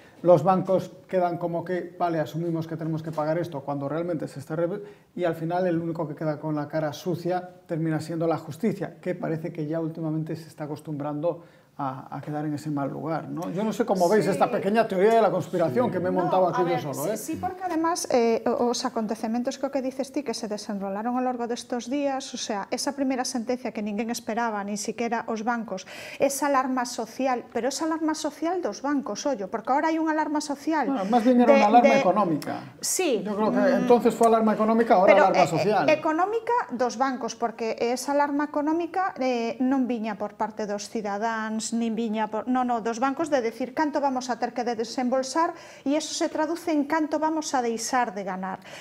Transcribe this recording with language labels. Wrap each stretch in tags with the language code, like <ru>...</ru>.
<es>Los bancos quedan como que, vale, asumimos que tenemos que pagar esto cuando realmente se está... Y al final el único que queda con la cara sucia termina siendo la justicia, que parece que ya últimamente se está acostumbrando a quedar en ese mal lugar, ¿no? Yo no sé cómo veis esta pequeña teoría de la conspiración que me he montado aquí yo solo.</es> <gl>Sí, porque además os acontecementos que dices ti que se desenrolaron ao largo destos días, o sea, esa primeira sentencia que ninguén esperaba, ni siquiera os bancos, esa alarma social, pero esa alarma social dos bancos, ollo, porque ahora hai unha alarma social... Bueno, más bien era unha alarma económica.</gl> <es>Sí. Yo creo que entonces fue alarma económica, ahora pero, alarma social.</es> <gl>Económica dos bancos, porque esa alarma económica non viña por parte dos cidadáns, nin viña por... No, dos bancos de decir canto vamos a ter que desembolsar e eso se traduce en canto vamos a deixar de ganar.</gl>